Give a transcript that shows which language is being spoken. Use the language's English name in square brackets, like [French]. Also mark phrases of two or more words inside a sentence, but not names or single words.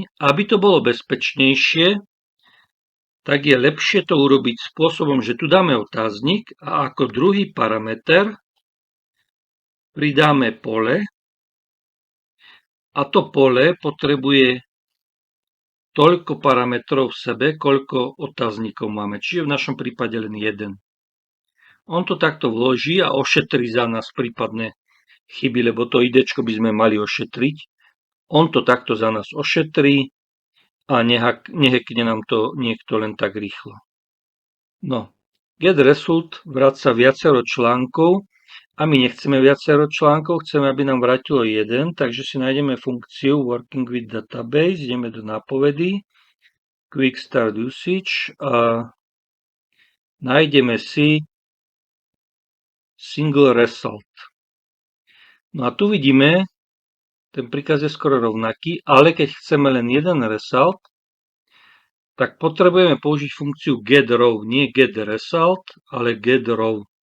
[Slovak] Aby to bolo bezpečnejšie, tak je lepšie to urobiť spôsobom, že tu dáme otáznik a ako druhý parameter pridáme pole a to pole potrebuje toľko parametrov v sebe, koľko otáznikov máme. Čiže v našom prípade len jeden. On to takto vloží a ošetrí za nás prípadné chyby, lebo to idečko by sme mali ošetriť. On to takto za nás ošetrí a nehackne nám to niekto len tak rýchlo. No, [English] get result [Slovak] vráca viacero článkov a my nechceme viacero článkov, chceme, aby nám vrátilo jeden, takže si nájdeme funkciu [English] working with database, [Slovak] ideme do nápovedy, [English] quick start usage [Slovak] a nájdeme si [English] single result. [Slovak] No a tu vidíme, ten príkaz je skoro rovnaký, ale keď chceme len jeden result, tak potrebujeme použiť funkciu getRow, nie getResult, ale getRow.